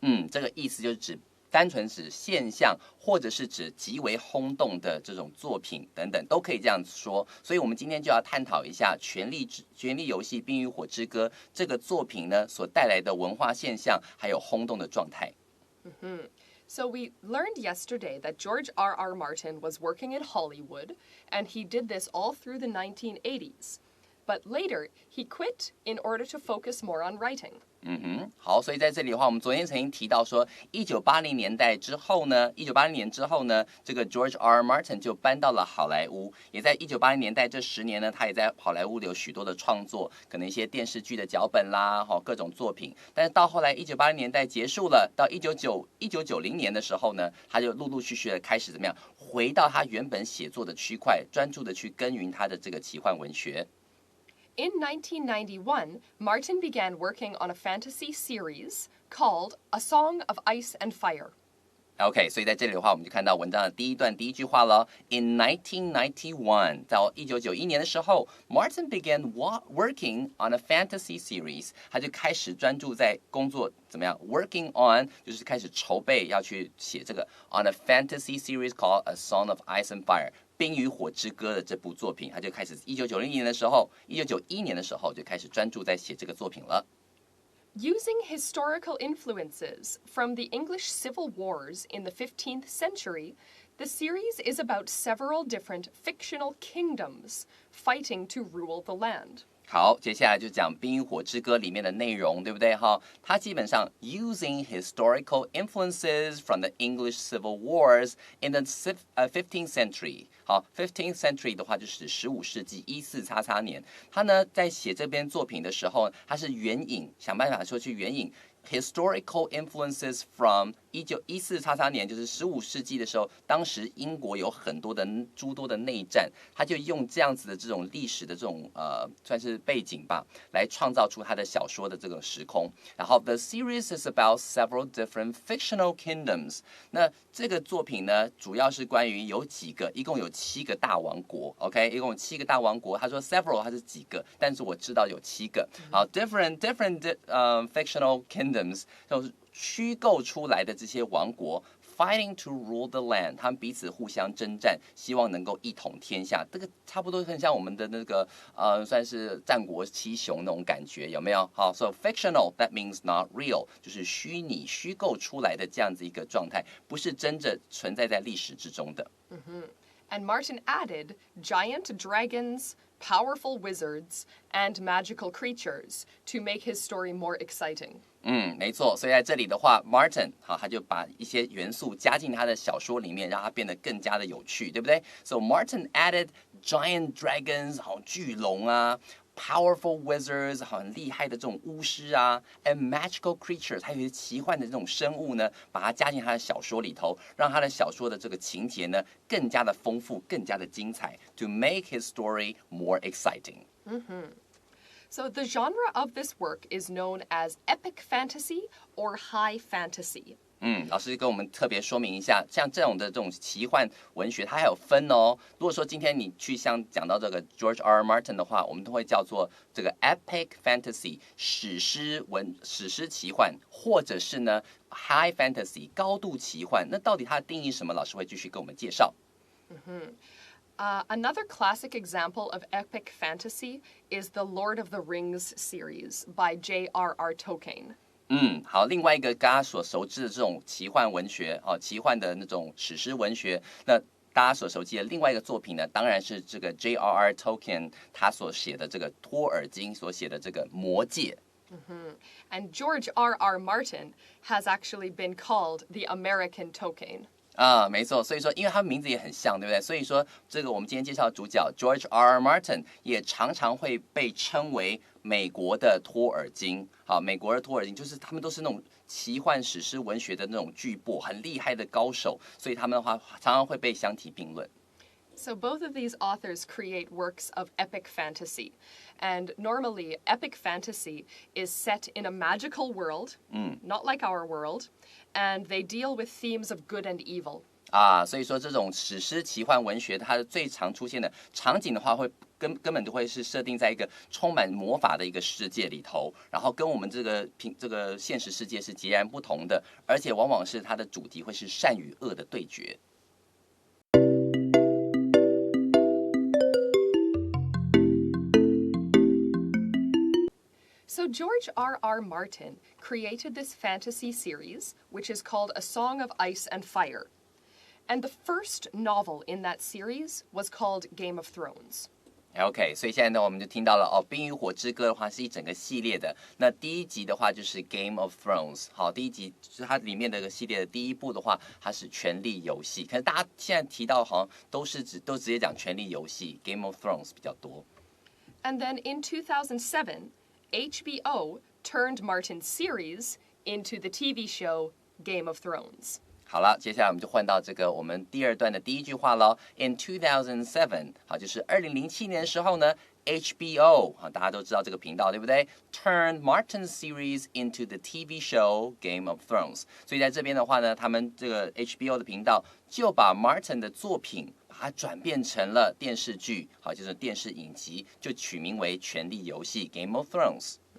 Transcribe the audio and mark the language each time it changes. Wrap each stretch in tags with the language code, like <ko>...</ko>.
<zh>这个意思就是单纯指现象，或者是指极为轰动的这种作品等等，都可以这样说。所以我们今天就要探讨一下权力游戏冰与火之歌这个作品呢所带来的文化现象，还有轰动的状态。</zh> <en>So we learned yesterday that George R.R. Martin was working in Hollywood, and he did this all through the 1980s. But later, he quit in order to focus more on writing.</en> <zh>好，所以在这里的话，我们昨天曾经提到说，1980年之后呢，这个 George R.R. Martin 就搬到了好莱坞，也在1980年代这10年呢，他也在好莱坞有许多的创作，可能一些电视剧的脚本啦，各种作品。但是到后来1980年代结束了，到1990年的时候呢，他就陆陆续续的开始怎么样，回到他原本写作的区块，专注的去耕耘他的这个奇幻文学。</zh> <en>In 1991, Martin began working on a fantasy series called A Song of Ice and Fire.</en> <zh>OK， 所以在这里的话，我们就看到文章的第一句话了。</zh> <en>In 1991，</en> <zh>到1991年的时候 ，</zh> <en>Martin began working on a fantasy series，</en> <zh>他就开始专注在工作，怎么样 ？</zh> <en>Working on</en> <zh>就是开始筹备要去写这个</zh> <en>on a fantasy series called A Song of Ice and Fire。</en> <zh>冰与火之歌的这部作品，他就开始1991年的时候就开始专注在写这个作品了。</zh> <en>Using historical influences from the English civil wars in the 15th century, the series is about several different fictional kingdoms fighting to rule the land.</en> <zh>好，接下来就讲《冰与火之歌》里面的内容，对不对？它基本上</zh> <en>using historical influences from the English civil wars in the 15th century。 15th century</en> <zh>的话就是15世纪14XX年。他呢在写这篇作品的时候，他是想办法说去援引</zh> <en>historical influences from</en> <zh>14XX年，就是15世纪的时候，当时英国有诸多的内战，他就用这样子的这种历史的这种算是背景吧，来创造出他的小说的这个时空。然后</zh> <en>the series is about several different fictional kingdoms。</en> <zh>那这个作品呢，主要是关于一共有7个大王国 ，OK， 一共有7个大王国。他说 several 它是几个，但是我知道有7个。好 ，</zh> <en>different fictional kingdoms</en> <zh>就是虚构出来的这些王国 ，</zh> <en>fighting to rule the land，</en> <zh>他们彼此互相征战，希望能够一统天下。这个差不多很像我们的那个算是战国七雄那种感觉，有没有？好 ，</zh> <en>so fictional that means not real，</en> <zh>就是虚构出来的这样子一个状态，不是真正存在在历史之中的。</zh> <en>And Martin added giant dragons, powerful wizards, and magical creatures to make his story more exciting.</en> <zh>没错，所以在这里的话 ，Martin 他就把一些元素加进他的小说里面，让它变得更加的有趣，对不对？</zh> <en>So Martin added giant dragons，</en> <zh>巨龙啊</zh> <en>powerful wizards，</en> <zh>很厉害的这种巫师啊 ，</zh> <en>and magical creatures，</en> <zh>还有一些奇幻的这种生物呢，把它加进他的小说里头，让他的小说的这个情节呢更加的丰富，更加的精彩 ，</zh> <en>to make his story more exciting. So the genre of this work is known as epic fantasy or high fantasy.</en> <zh>老师跟我们特别说明一下，像这种奇幻文学，它还有分哦。如果说今天你去像讲到这个 George R. R. Martin 的话，我们都会叫做这个 epic fantasy 史诗奇幻，或者是呢 high fantasy 高度奇幻。那到底它的定义是什么？老师会继续跟我们介绍。</zh> <en>Another classic example of epic fantasy is the Lord of the Rings series by J.R.R. Tolkien.</en> <zh>好，另外一个大家所熟知的这种奇幻文学奇幻的那种史诗文学，那大家所熟悉的另外一个作品呢，当然是这个 J.R.R. Tolkien 他所写的这个托尔金所写的这个魔戒。</zh> <en>And George R.R. Martin has actually been called the American Tolkien.</en> <zh>没错，所以说，因为他们名字也很像，对不对？所以说，这个我们今天介绍的主角 George R. R. Martin 也常常会被称为美国的托尔金。好，美国的托尔金就是他们都是那种奇幻史诗文学的那种巨擘，很厉害的高手，所以他们的话常常会被相提并论。</zh> <en>So both of these authors create works of epic fantasy. And normally, epic fantasy is set in a magical world, not like our world, and they deal with themes of good and evil.</en> <zh>所以说这种史诗奇幻文学，它的最常出现的场景的话，会根本就会是设定在一个充满魔法的一个世界里头，然后跟我们这个现实世界是截然不同的，而且往往是它的主题会是善与恶的对决。</zh> <en>So George R. R. Martin created this fantasy series, which is called A Song of Ice and Fire. And the first novel in that series was called Game of Thrones.</en> <zh>OK， 所以现在呢，我们就听到了《冰与火之歌》的话是一整个系列的。那第一集的话就是 Game of Thrones， 好，第一集就是它里面的个系列的第一部的话，它是权力游戏。可是大家现在提到好像都直接讲权力游戏 Game of Thrones 比较多。</zh> <en>And then in 2007, HBO turned Martin's series into the TV show Game of Thrones.</en> <zh>好了，接下来我们就换到这个我们第二段的第一句话喽。</zh> <en>In 2007，</en> <zh>好，就是2007年的时候呢 ，HBO 大家都知道这个频道对不对 ？</zh> <en>Turned Martin's series into the TV show Game of Thrones。</en> <zh>所以在这边的话呢，他们这个 HBO 的频道就把 Martin 的作品把它转变成了电视剧，好，就是电视影集，就取名为《权力游戏》Game of Thrones。</zh>